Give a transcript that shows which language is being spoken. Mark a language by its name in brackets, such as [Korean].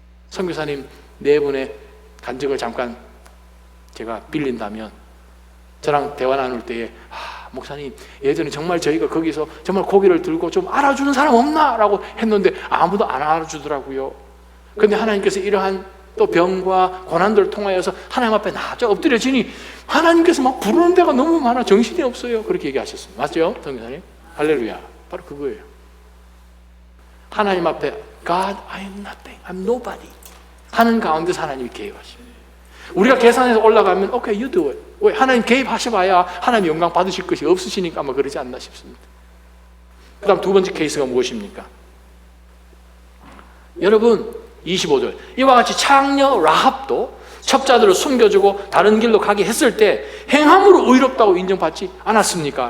[Korean] 선교사님 네 분의 간증을 잠깐 제가 빌린다면 저랑 대화 나눌 때에 목사님 예전에 정말 저희가 거기서 정말 고개를 들고 좀 알아주는 사람 없나? 라고 했는데 아무도 안 알아주더라고요. 그런데 하나님께서 이러한 또 병과 고난들을 통하여서 하나님 앞에 나죠. 엎드려지니 하나님께서 막 부르는 데가 너무 많아 정신이 없어요. 그렇게 얘기하셨습니다. 맞죠? 성교사님? 할렐루야. 바로 그거예요. 하나님 앞에 [English] God, I am nothing. I'm nobody. [Korean] 하는 가운데서 하나님이 개입하십니다. 우리가 계산해서 올라가면 [English] Okay, you do it. [Korean] 왜? 하나님 개입하셔봐야 하나님 영광 받으실 것이 없으시니까 아마 그러지 않나 싶습니다. 그 다음 두 번째 케이스가 무엇입니까? 여러분 25절 이와 같이 창녀 라합도 첩자들을 숨겨주고 다른 길로 가게 했을 때 행함으로 의롭다고 인정받지 않았습니까?